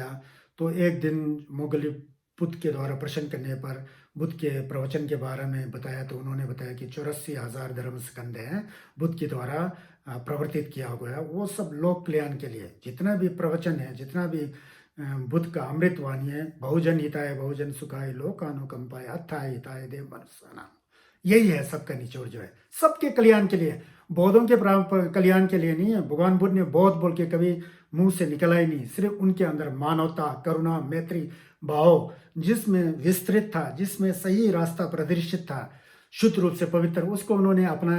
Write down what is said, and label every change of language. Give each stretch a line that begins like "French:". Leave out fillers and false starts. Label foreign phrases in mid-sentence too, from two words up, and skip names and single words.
Hindi: तो एक दिन मुगली बुद्ध के द्वारा प्रश्न करने पर बुद्ध के प्रवचन के बारे में बताया, तो उन्होंने बताया कि 84,000 धर्म स्कंद हैं बुद्ध के द्वारा प्रवर्तित किया गया। वो सब लोक कल्याण के लिए, जितना भी प्रवचन है, जितना भी बुद्ध का अमृत वाणी है,
Pali: बहुजन हिताय बहुजन सुखाय लोकानुकंपाय अत्थाय हिताय देव मनुष्याणाम,
Hindi: यही है सबका निचोड़ जो है, सबके कल्याण के लिए। बौद्धों के कल्याण के लिए नहीं है। भगवान बुद्ध ने बौद्ध बोल के कभी मुंह से निकला ही नहीं। सिर्फ उनके अंदर मानवता, करुणा, मैत्री भाव जिसमें विस्तृत था, जिसमें सही रास्ता प्रदर्शित था, शुद्ध रूप से पवित्र, उसको उन्होंने अपनाया।